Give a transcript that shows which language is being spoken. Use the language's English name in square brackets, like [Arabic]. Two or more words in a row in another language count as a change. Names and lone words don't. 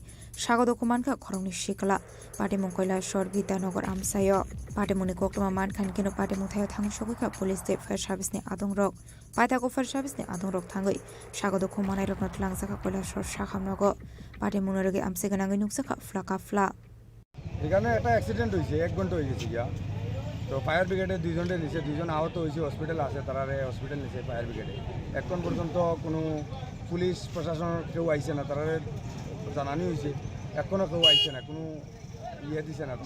[Kok Borok] sagodu khuman ka khorokni shikla patimung Koilashwar Bidyanagar amsayo patimuni koktoma man khan kino patimung thayo thangsogoi ka police te [English] fire service [Kok Borok] ni adongrok paithako [English] fire service [Kok Borok] ni adongrok thangoi sagodu khumanai rokna tlangjaka Koilashwar sakhamnago patimung roge amse ganangai nuksaka fla [Bangla] এখানে একটা অ্যাক্সিডেন্ট হয়েছে 1 ঘন্টা হয়ে গেছে গিয়া তো [English] fire brigade [Bangla] দুইজনে নিচে দুইজন আহত হয়েছে হসপিটাল আছে তারা হসপিটাল নিচে [English] fire brigade [Bangla] এখন পর্যন্ত কোনো পুলিশ প্রশাসন কেউ আইছে না তারা জানানি হয়েছে এখনও কেউ আইছে না কোনো ইয়ে দিছে না